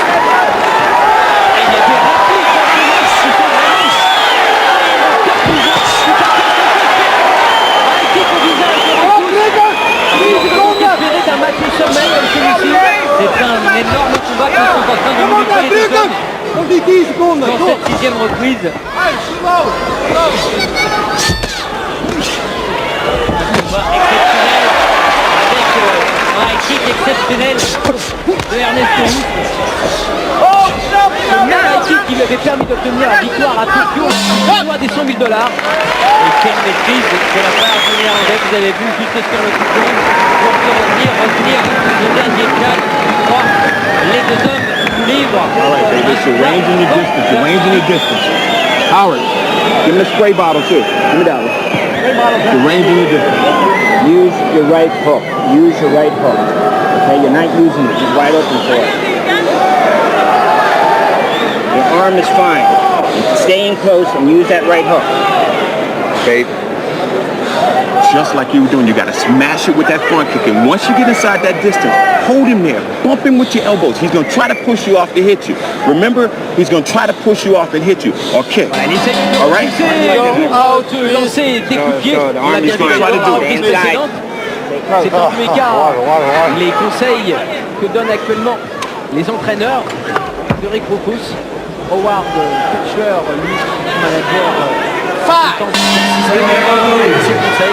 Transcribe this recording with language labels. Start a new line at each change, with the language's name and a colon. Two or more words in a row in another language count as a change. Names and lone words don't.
French: Et il y a des répliques dans ce match qui sont vraiment encore plus un kick au visage de Rufus. On peut espérer d'un match au sommet comme celui-ci. C'est un énorme combat qu'ils sont en train de nous montrer les deux hommes
Dutch: Nog die 10 seconden.
French: dans cette sixième reprise. Combat exceptionnel avec un high kick exceptionnel de Ernesto Hoost. Le même équipe qui lui avait permis d'obtenir la victoire à Tokyo, des $100 000. Et quelle maîtrise de la part du Néerlandais, vous avez vu juste sur le coup pour se revenir le dernier cadre. Les deux hommes libres.
English: All right, baby, it's your range and your distance. Your range and your distance. Howard, give me the spray bottle too. Give me that one. Your range and your distance. Use your right hook. Use your right hook. Okay, you're not using it. You're wide open for it. Your arm is fine. Stay in close and use that right hook. Okay? Just like you were doing, you got to smash it with that front kick. And once you get inside that distance, hold him there. Bump him with your elbows. He's going to try to push you off to hit you. Remember, he's going to try to push you off and hit you or kick. All right?
French: Lancer des coups de pied. On l'a bien vu dans la reprise précédente. C'est en tous les cas les conseils que donnent actuellement les entraîneurs de Rick Rufus. Howard Kutcher, lui, manager, ses conseils.